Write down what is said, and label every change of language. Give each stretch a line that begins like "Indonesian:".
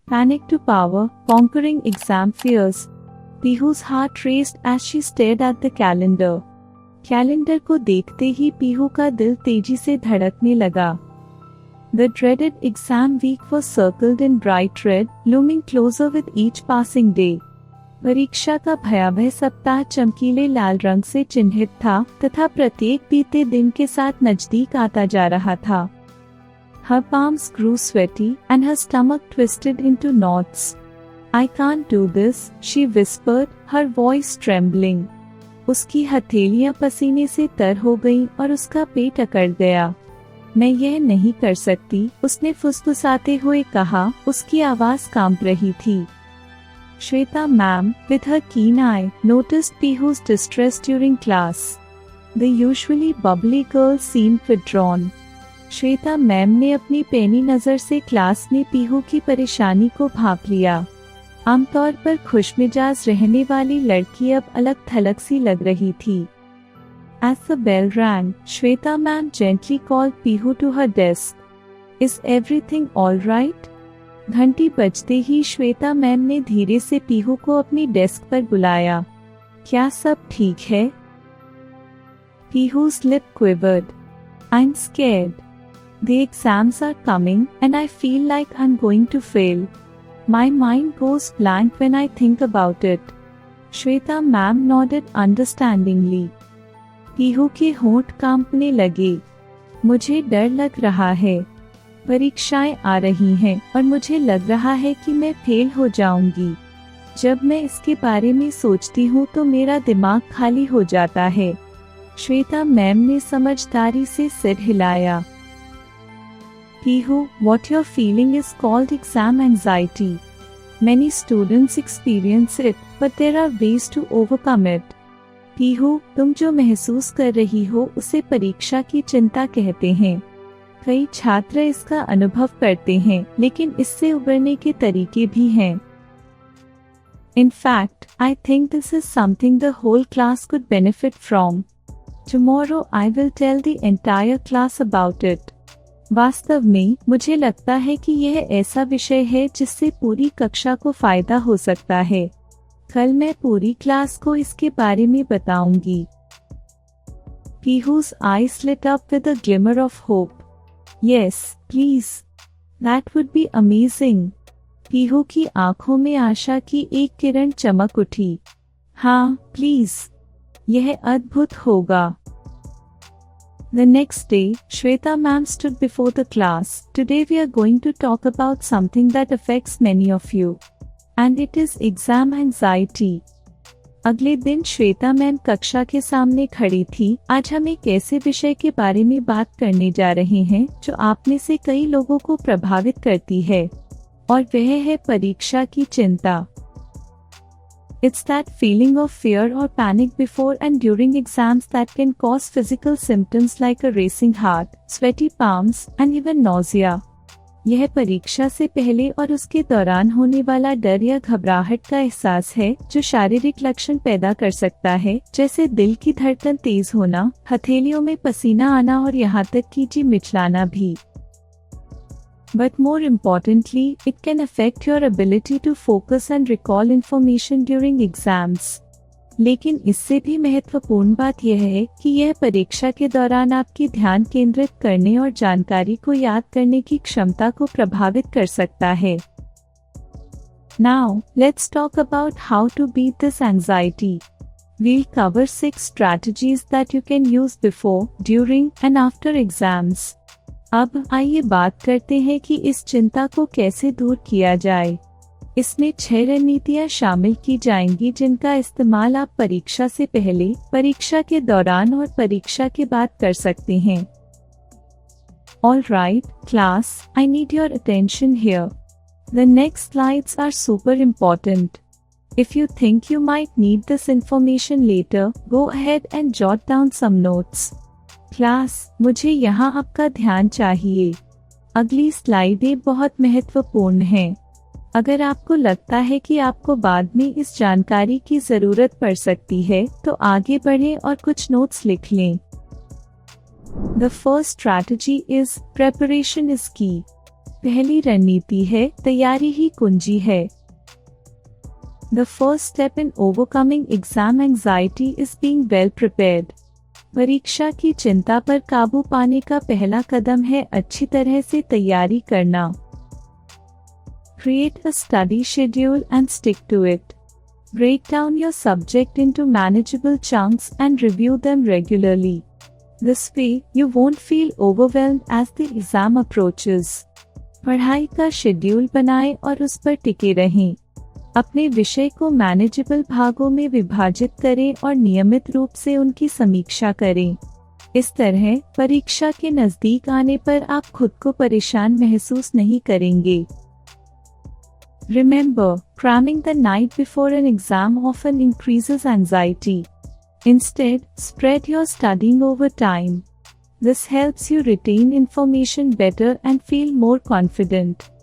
English: Panic to power, conquering exam fears. Pihu's heart raced as she stared at the calendar.
Hindi: Calendar को देखते ही पीहू का दिल तेजी से धड़कने लगा.
English: The dreaded exam week was circled in bright red, looming closer with each passing day.
Hindi: परीक्षा का भयावह सप्ताह चमकीले लाल रंग से चिन्हित था तथा प्रत्येक बीते दिन के साथ नजदीक आता जा रहा था.
English: Her palms grew sweaty and her stomach twisted into knots. I can't do this, she whispered, her voice trembling.
Hindi: उसकी हथेलियां पसीने से तर हो गईं और उसका पेट अकड़ गया. मैं यह नहीं कर सकती, उसने फुसफुसाते हुए कहा. उसकी आवाज कांप रही थी.
English: Shweta ma'am, with her keen eye, noticed Pihu's distress during class. The usually bubbly girl seemed withdrawn.
Hindi: Shweta ma'am ने अपनी पैनी नजर से क्लास में पीहू की परेशानी को भांप लिया. आमतौर पर खुशमिजाज रहने वाली लड़की अब अलग थलग सी लग रही थी.
English: As the bell rang, Shweta ma'am gently called Pihu to her desk. Is everything all right?
Hindi: घंटी बजते ही श्वेता मैम ने धीरे से पीहू को अपनी डेस्क पर बुलाया. क्या सब ठीक है?
English: Pihu's lip quivered. I'm scared. The exams are coming and I feel like I'm going to fail. My mind goes blank when I think about it. Shweta ma'am nodded understandingly.
Hindi: Pihu के होंठ कांपने लगे. मुझे डर लग रहा है. परीक्षाएं आ रही हैं और मुझे लग रहा है कि मैं फेल हो जाऊंगी. जब मैं इसके बारे में सोचती हूँ तो मेरा दिमाग खाली हो जाता है. श्वेता मैम ने समझदारी से सिर हिलाया.
English: Pihu, what you're feeling is called exam anxiety. Many students experience it, but there are ways to overcome it.
Hindi: Pihu, तुम जो महसूस कर रही हो उसे परीक्षा की चिंता कहते हैं. कई छात्र इसका अनुभव करते हैं, लेकिन इससे उबरने के तरीके भी हैं.
English: In fact, I think this is something the whole class could benefit from. Tomorrow I will tell the entire class about it.
Hindi: वास्तव में मुझे लगता है कि यह ऐसा विषय है जिससे पूरी कक्षा को फायदा हो सकता है. कल मैं पूरी क्लास को इसके बारे में बताऊंगी.
English: Pihu's eyes lit up with a glimmer of hope. Yes, please. That would be amazing.
Hindi: Pihu की आंखों में आशा की एक किरण चमक उठी. हाँ, प्लीज. यह अद्भुत होगा.
English: The next day, Shweta ma'am stood before the class. Today we are going to talk about something that affects many of you. And it is exam anxiety.
Hindi: अगले दिन श्वेता मैम कक्षा के सामने खड़ी थी. आज हम एक ऐसे विषय के बारे में बात करने जा रहे हैं जो आप में से कई लोगों को प्रभावित करती है, और वह है परीक्षा की चिंता.
English: It's that feeling of fear or panic before and during exams that can cause physical symptoms like a racing heart, sweaty palms, and even nausea.
Hindi: यह परीक्षा से पहले और उसके दौरान होने वाला डर या घबराहट का एहसास है जो शारीरिक लक्षण पैदा कर सकता है, जैसे दिल की धड़कन तेज होना, हथेलियों में पसीना आना और यहाँ तक कि जी मिचलाना भी.
English: But more importantly, it can affect your ability to focus and recall information during exams.
Hindi: लेकिन इससे भी महत्वपूर्ण बात यह है कि यह परीक्षा के दौरान आपकी ध्यान केंद्रित करने और जानकारी को याद करने की क्षमता को प्रभावित कर सकता है.
English: Now, let's talk about how to beat this anxiety. We'll cover 6 strategies that you can use before, during, and after exams.
Hindi: अब आइए बात करते हैं कि इस चिंता को कैसे दूर किया जाए. इसमें 6 रणनीतियां शामिल की जाएंगी जिनका इस्तेमाल आप परीक्षा से पहले, परीक्षा के दौरान और परीक्षा के बाद कर सकते हैं.
English: All right, class, I need your attention here. The next slides are super important. If you think you might need this information later, go ahead and jot down some notes.
Hindi: Class, मुझे यहाँ आपका ध्यान चाहिए. अगली स्लाइडें बहुत महत्वपूर्ण हैं. अगर आपको लगता है कि आपको बाद में इस जानकारी की जरूरत पड़ सकती है, तो आगे बढ़ें और कुछ नोट्स लिख लें.
English: The first strategy is preparation is key.
Hindi: पहली रणनीति है, तैयारी ही कुंजी है।
English: The first step in overcoming exam anxiety is being well prepared.
Hindi: परीक्षा की चिंता पर काबू पाने का पहला कदम है अच्छी तरह से तैयारी करना।
English: Create a study schedule and stick to it. Break down your subject into manageable chunks and review them regularly. This way, you won't feel overwhelmed as the exam approaches.
Hindi: पढ़ाई का शेड्यूल बनाएं और उस पर टिके रहें। अपने विषय को मैनेजेबल भागों में विभाजित करें और नियमित रूप से उनकी समीक्षा करें। इस तरह परीक्षा के नजदीक आने पर आप खुद को परेशान महसूस नहीं करेंगे।
English: Remember, cramming the night before an exam often increases anxiety. Instead, spread your studying over time. This helps you retain information better and feel more confident.